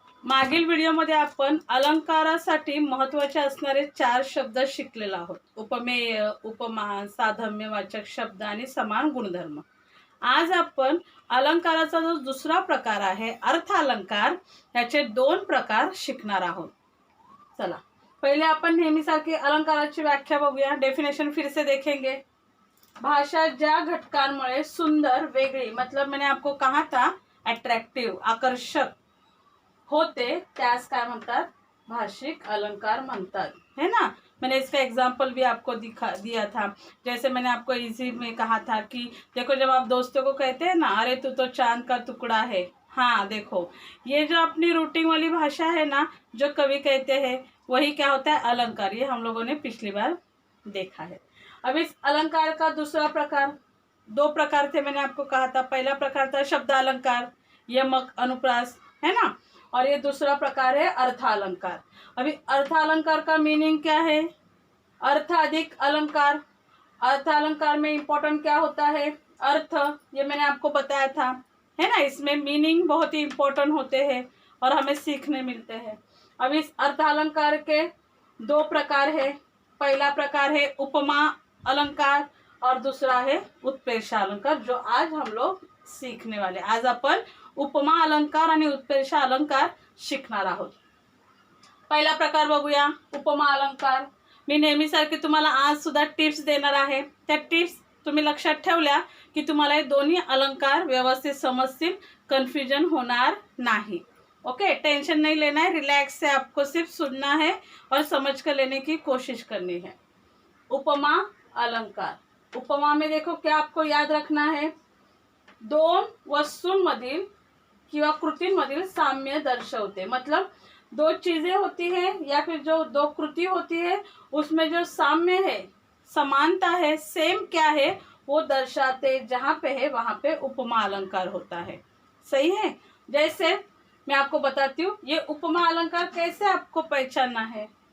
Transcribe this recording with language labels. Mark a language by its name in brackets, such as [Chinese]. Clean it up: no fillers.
[Marathi] मागील व्हिडिओमध्ये आपण अलंकारासाठी महत्त्वाचे असणारे 4 शब्द शिकलेलो आहोत। उपमेय, उपमा, साधम्यवाचक शब्द आणि समान गुणधर्म। आज आपण अलंकाराचा जो दुसरा प्रकार आहे अर्थ अलंकार, याचे 2 प्रकार शिकणार आहोत। चला पहले अपन नेहमीसारखी अलंकाराची व्याख्या बघूया। [Hindi] डेफिनेशन फिर से देखेंगे। [Marathi] भाषा ज्या घटकांमुळे सुंदर, वेगळी, [Hindi] मतलब मैंने आपको कहा था [Marathi] अट्रैक्टिव, आकर्षक होते, त्यास काय म्हणतात? भाषिक अलंकार म्हणतात, है ना। [Hindi] मैंने इसका एग्जाम्पल भी आपको दिया था। जैसे मैंने आपको इजी में कहा था कि देखो, जब आप दोस्तों को कहते हैं ना, अरे तू तो चांद का टुकड़ा है, हाँ देखो, ये जो अपनी रूटीन वाली भाषा है ना, जो कवि कहते हैं, वही क्या होता है? अलंकार। ये हम लोगों ने पिछली बार देखा है। अब इस अलंकार का दूसरा प्रकार, 2 प्रकार थे, मैंने आपको कहा था। पहला प्रकार था शब्द अलंकार, यमक, अनुप्रास, है ना। और ये दूसरा प्रकार है अर्थ अलंकार। अभी अर्थ अलंकार का मीनिंग क्या है? अर्थ अधिक अलंकार। अर्थ अलंकार में इंपॉर्टेंट क्या होता है? अर्थ, ये मैंने आपको बताया था, है ना। इसमें मीनिंग बहुत ही इंपॉर्टेंट होते हैं और हमें सीखने मिलते हैं। अब इस अर्थ अलंकार के 2 प्रकार है। पहला प्रकार है उपमा अलंकार और दूसरा है उत्प्रेक्षा अलंकार, जो आज हम लोग सीखने वाले। [Marathi] आज अपन उपमा अलंकार आणि उत्प्रेक्षा अलंकार शिकणार आहोत। पहिला प्रकार बघूया, उपमा अलंकार। मी नेहमीसारखी तुम्हाला आज सुद्धा टिप्स देणार आहे। त्या टिप्स तुम्ही लक्षात ठेवल्या की तुम्हाला हे दोन्ही अलंकार व्यवस्थित समजतील, कन्फ्यूजन होणार नाही। [Hindi] ओके, टेंशन नहीं लेना है, रिलैक्स से आपको सिर्फ सुनना है और समझ कर लेने की कोशिश करनी है। उपमा अलंकार। उपमा में देखो क्या आपको याद रखना है? [Marathi] 2 वस्तूंमधील किंवा कृतींमधील साम्य दर्शवते। [Hindi] मतलब 2 चीजें होती है या फिर जो 2 कृति होती है, उसमें जो साम्य है, समानता है, सेम क्या है वो दर्शाते जहाँ पे है वहाँ पे उपमा अलंकार होता है। सही है। जैसे मैं आपको बताती हूँ, ये उपमा अलंकार कैसे आपको पहचानना है।